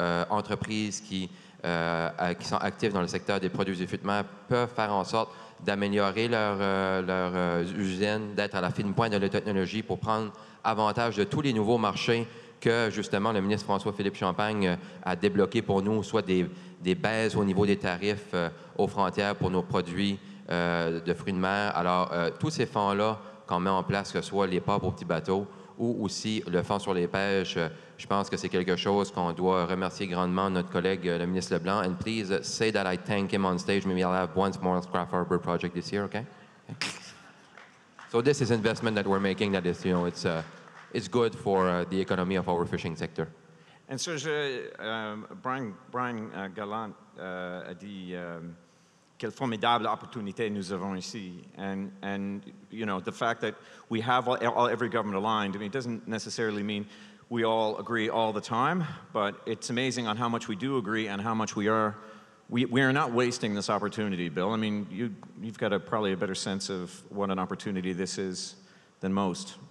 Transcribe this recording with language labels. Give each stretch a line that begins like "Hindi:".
French: entreprises qui sont actives dans le secteur des produits d'évitement peuvent faire en sorte d'améliorer leurs usines, d'être à la fine pointe de la technologie pour prendre avantage de tous les nouveaux marchés que, justement, le ministre François-Philippe Champagne a débloqué pour nous, soit des baisses au niveau des tarifs aux frontières pour nos produits de fruits de mer. Alors, tous ces fonds-là qu'on met en place, que ce soit les ports pour petits bateaux ou aussi le fonds sur les pêches, je pense que c'est quelque chose qu'on doit remercier grandement notre collègue, le ministre Leblanc.
English: And please say that I thank him on stage. Maybe I'll have one small craft harbor project this year, okay? So this is investment that we're making that is, it's good for the economy of our fishing sector.
French: And Serge, Brian Gallant a dit quelle formidable opportunité nous avons ici.
English: And the fact that we have every government aligned, I mean, it doesn't necessarily mean we all agree all the time, but it's amazing on how much we do agree and how much we are not wasting this opportunity, Bill. I mean, you've got probably a better sense of what an opportunity this is than most.